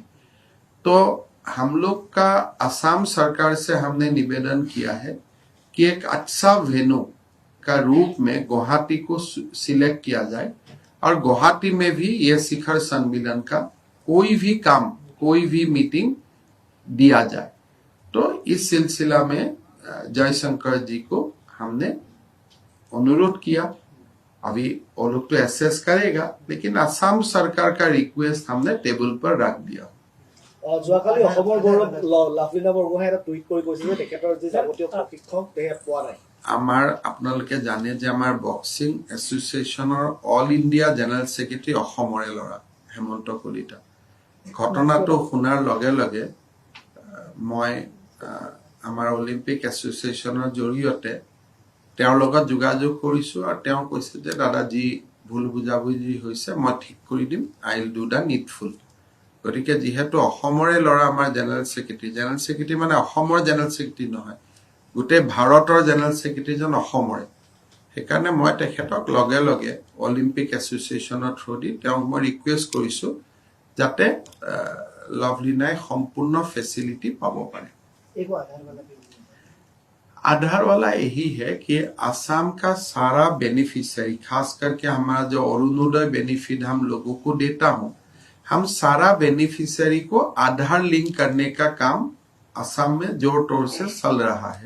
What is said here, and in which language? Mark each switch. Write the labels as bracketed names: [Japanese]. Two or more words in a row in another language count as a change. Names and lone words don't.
[Hindi] तो हम लोग का असम सरकार से हमने निवेदन किया है कि एक अच्छा वेन्यू का रूप में गुवाहाटी को सिलेक्ट किया जाए और गुवाहाटी में भी ये शिखर सम्मेलन का कोई भी काम, कोई भी मीटिंग दिया जाए। तो इस सिलसिला में जयशंकर जी को हमने अनुरोध किया। अभी वो लोग तो एसेस करेगा, लेकिन असम सरकार का रिक्वेस्ट हमने टेबल पर रख दिया। [Assamese] যোৱাকালি অসমৰ গৌৰৱ লাভলীনা বৰগোহাঁই এটা টুইট কৰি কৈছে যে তেখেতৰ যি যাৱতীয় প্ৰশিক্ষক তেখেত পোৱা নাই। আমাৰ আপোনালোকে জানে যে আমাৰ [English] boxing association All India General Secretary [Assamese] অসমৰে ল'ৰা হেমন্ত কলিতা। ঘটনাটো শুনাৰ লগে লগে মই আমাৰ [English] Olympic association [Assamese] জৰিয়তে তেওঁৰ লগত যোগাযোগ কৰিছো আৰু তেওঁ কৈছে যে দাদা যি ভুল বুজাবুজি হৈছে মই ঠিক কৰি দিম, [English] I will do the needful. [Assamese] গতিকে যেহেতু অসমৰে ল'ৰা আমাৰ [English] general secretary [Assamese] মানে অসমৰ [English] general secretary [Assamese] নহয়, গোটেই ভাৰতৰ [English] general secretary [Assamese] অসমৰে। সেইকাৰণে মই তেখেতক লগে লগে [English] Olympic association through the [Assamese] তেওঁক মই ৰিকুৱেষ্ট কৰিছো যাতে লাভলীনাই সম্পূर्ण ফেচিলিটি পাব পাৰে। [Hindi] आधार वाला यही है कि असम का सारा बेनिफिशियरी, खास करके हमारा जो अरुणोदय बेनिफिट हम लोगों को देता हूं, हम सारा बेनिफिशियरी को आधार लिंक करने का काम असम में जोर तोड़ से चल रहा है।